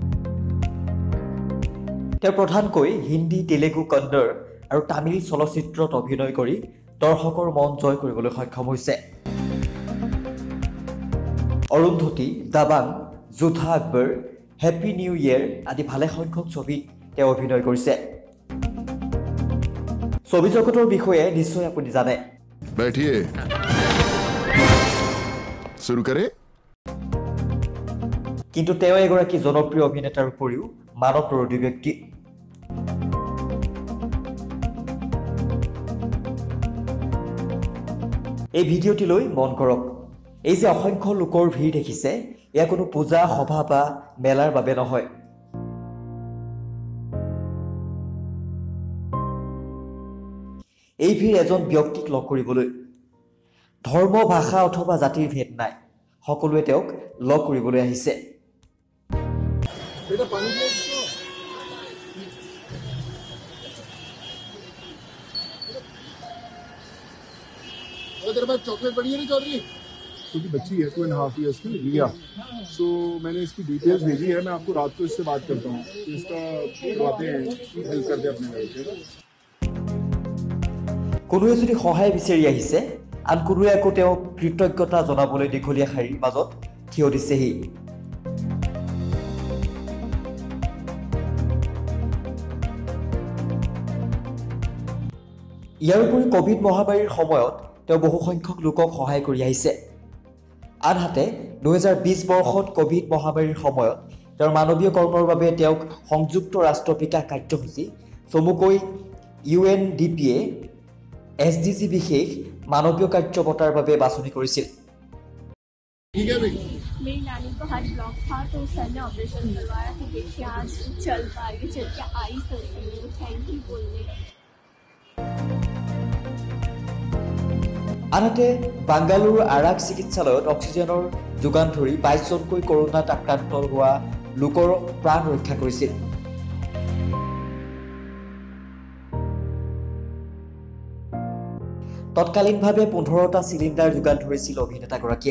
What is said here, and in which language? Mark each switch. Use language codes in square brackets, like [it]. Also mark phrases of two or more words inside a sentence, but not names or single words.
[as] তেওঁ প্ৰধানকৈ হিন্দী, তেলেগু, কন্নড় আৰু তামিল চলচ্চিত্ৰত অভিনয় কৰি দৰ্শকৰ মন জয় কৰিবলৈ সক্ষম হৈছে। অৰুন্ধতী, দাবাং, যোধা আকবৰ, হেপী নিউ ইয়েৰ আদি ভালেসংখ্যক ছবিত তেওঁ অভিনয় কৰিছে। ছবি জগতৰ বিষয়ে নিশ্চয় আপুনি জানে। [hi] बैठिए, शुरू करें। [as] কিন্তু তেওঁ এগৰাকী জনপ্ৰিয় অভিনেতাৰ উপৰিও মানৱ বিৰোধী ব্যক্তি। এই ভিডিঅ'টিলৈ মন কৰক। এই যে অসংখ্য লোকৰ ভিৰ দেখিছে, এয়া কোনো পূজা, সভা বা মেলাৰ বাবে নহয়। এই ভিৰ এজন ব্যক্তিক লগ কৰিবলৈ। ধৰ্ম, ভাষা অথবা জাতিৰ ভেদ নাই, সকলোৱে তেওঁক লগ কৰিবলৈ আহিছে। [hi] तेरे पास चॉकलेट पड़ी है ना चौधरी? छोटी बच्ची है 2.5 years की रिया। सो मैंने इसकी डिटेल्स भेजी है, मैं आपको रात को इससे बात करता हूँ। इसका बातें हेल्प कर दे अपने घर। [as] কোনোৱে যদি সহায় বিচাৰি আহিছে, আন কোনোৱে আকৌ তেওঁক কৃতজ্ঞতা জনাবলৈ দীঘলীয়া শাৰীৰ মাজত থিয় দিছেহি। ইয়াৰ উপৰি কোভিড মহামাৰীৰ সময়ত তেওঁ বহুসংখ্যক লোকক সহায় কৰি আহিছে। আনহাতে 2020 বৰ্ষত কোভিড মহামাৰীৰ সময়ত তেওঁৰ মানৱীয় কৰ্মৰ বাবে তেওঁক সংযুক্ত ৰাষ্ট্ৰ বিকাশ কাৰ্যসূচী চমুকৈ UNDP-য়ে SDG বিশেষ মানৱীয় কাৰ্য বঁটাৰ বাবে বাছনি কৰিছিল। [hi] मेरी नानी को हार्ट ब्लॉक था तो सर ने ऑपरेशन करवाया, तो देखिए आज चल पा रही, चल के आई सर से [en] thank you [hi] बोलने। [as] আনহাতে বাংগালুৰুৰ আৰাক চিকিৎসালয়ত অক্সিজেনৰ যোগান ধৰি 22 জনকৈ কৰোনাত আক্ৰান্ত হোৱা লোকৰ প্ৰাণ ৰক্ষা কৰিছিল। তৎকালীনভাৱে 15টা চিলিণ্ডাৰ যোগান ধৰিছিল অভিনেতাগৰাকীয়ে।